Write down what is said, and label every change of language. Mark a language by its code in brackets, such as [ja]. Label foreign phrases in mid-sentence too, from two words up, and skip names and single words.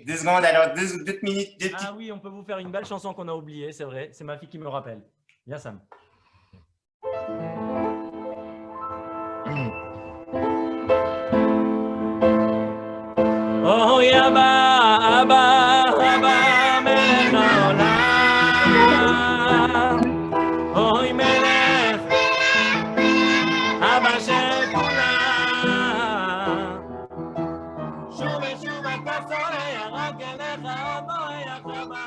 [fr] 2 secondes, alors 2 minutes. Ah oui, on peut vous faire une belle chanson qu'on a oubliée, c'est vrai. C'est ma fille qui me rappelle. Viens, Sam. Oh, Yaba, [he] אבא אבא מלך העולם. Oh, מלך אבא של כולם. שוב ושוב אתה סולח, רק אליך בואך הבא.